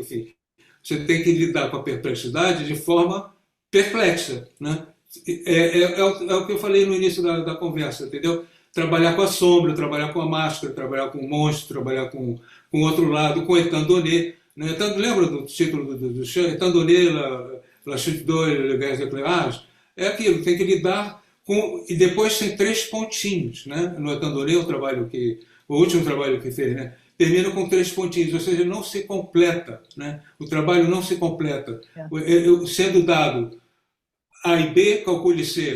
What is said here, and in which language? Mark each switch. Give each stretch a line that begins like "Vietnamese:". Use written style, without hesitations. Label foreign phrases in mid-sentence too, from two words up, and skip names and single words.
Portuguese: Enfim, você tem que lidar com a perplexidade de forma perplexa, né? É o que eu falei no início da conversa, entendeu? Trabalhar com a sombra, trabalhar com a máscara, trabalhar com o monstro, trabalhar com o outro lado, com Étant donné. Né? Lembra do título do show? Étant donné, la chute d'eau et le gaz d'éclairage? É aquilo, tem que lidar com... E depois tem 3 pontinhos. Né? No Étant donné, o último trabalho que fez, né? Termina com 3 pontinhos, ou seja, não se completa. Né? O trabalho não se completa. Sendo dado A e B, calcule C.